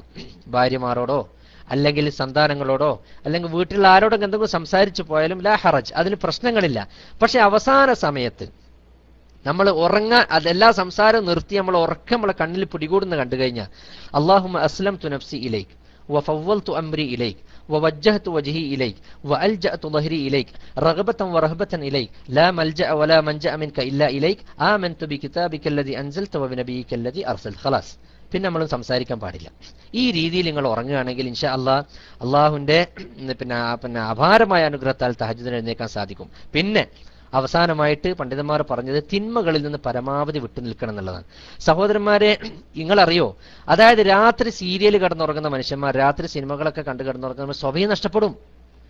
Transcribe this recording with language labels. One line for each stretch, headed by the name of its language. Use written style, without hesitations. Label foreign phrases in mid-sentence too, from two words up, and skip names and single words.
Malayalam: ഭാര്യമാരോടോ അല്ലെങ്കിൽ സന്താനങ്ങളോടോ അല്ലെങ്കിൽ വീട്ടിലുള്ള ആരോടൊക്കെ എന്തെങ്കിലും സംസാരിച്ചു പോയാലും
Arabic: لا حرج,
Malayalam: അതിന് പ്രശ്നങ്ങളില്ല. പക്ഷെ അവസാന സമയത്ത് നമ്മൾ ഉറങ്ങാൻ അതെല്ലാ സംസാരം നിർത്തി നമ്മൾ ഉറക്കം നമ്മളെ കണ്ണിൽ പിടികൂടുന്ന കണ്ടു കഴിഞ്ഞാൽ
Arabic: اللهم أسلمت نفسي إليك وفوضت أمري إليك ووجهت وجهي إليك وألجأت ظهري إليك رغبة ورهبة إليك لا ملجأ ولا منجأ منك إلا إليك آمنت بكتابك الذي أنزلت وبنبيك الذي أرسلت خلاص.
Malayalam: പിന്നെ നമ്മളും സംസാരിക്കാൻ പാടില്ല. ഈ രീതിയിൽ നിങ്ങൾ ഉറങ്ങുകയാണെങ്കിൽ
Arabic: إن شاء الله
Malayalam: അള്ളാഹുവിന്റെ പിന്നെ അപാരമായ അനുഗ്രഹത്താൽ തഹജ്ജുദിന് എഴുന്നേൽക്കാൻ സാധിക്കും. പിന്നെ അവസാനമായിട്ട് പണ്ഡിതന്മാർ പറഞ്ഞത് തിന്മകളിൽ നിന്ന് പരമാവധി വിട്ടു നിൽക്കണം എന്നുള്ളതാണ്. സഹോദരന്മാരെ, നിങ്ങളറിയോ, അതായത് രാത്രി സീരിയൽ കിടന്നുറങ്ങുന്ന മനുഷ്യന്മാർ, രാത്രി സിനിമകളൊക്കെ കണ്ടു കിടന്നുറങ്ങുന്ന സ്വഭയും നഷ്ടപ്പെടും.